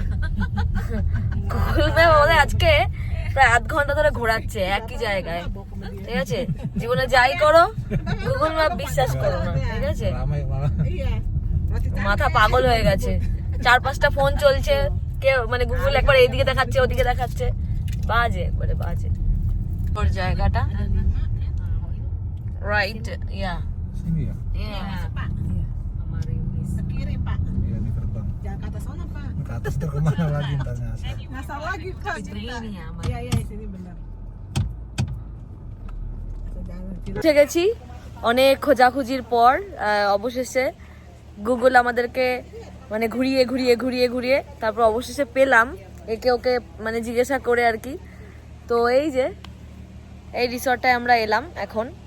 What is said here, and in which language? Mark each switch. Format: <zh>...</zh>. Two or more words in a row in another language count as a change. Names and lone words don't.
<bn>গুগল ম্যাপ আমাদের আজকে প্রায় 1/2 ঘন্টা ধরে ঘোরাচ্ছে একই জায়গায়, ঠিক আছে? জীবনে যাই করো, গুগল ম্যাপ বিশ্বাস করো না, ঠিক আছে? মাথা পাগল হয়ে গেছে, 4-5টা ফোন চলছে, কেউ মানে গুগল একবার এইদিকে দেখাচ্ছে, ওদিকে দেখাচ্ছে, বাজে একবারে বাজে। ওর জায়গাটা</bn> <en>right, yeah.</en> <id>Sini ya?</id> <en>Yeah.</en> <id>Ke kiri Pak. Iya, ini gerbang. Jangan ke atas sana Pak. Ke atas ter kemana lagi ntarnya? Ngasal lagi Pak. Ini ya, Iya iya sini benar.</id> <bn>উঠে গেছি অনেক খোঁজাখুঁজির পর। অবশেষে গুগল আমাদেরকে মানে ঘুরিয়ে ঘুরিয়ে ঘুরিয়ে ঘুরিয়ে তারপর অবশেষে পেলাম, একে ওকে মানে জিজ্ঞাসা করে আর কি। তো এই যে এই রিসর্টটায় আমরা এলাম এখন।</bn>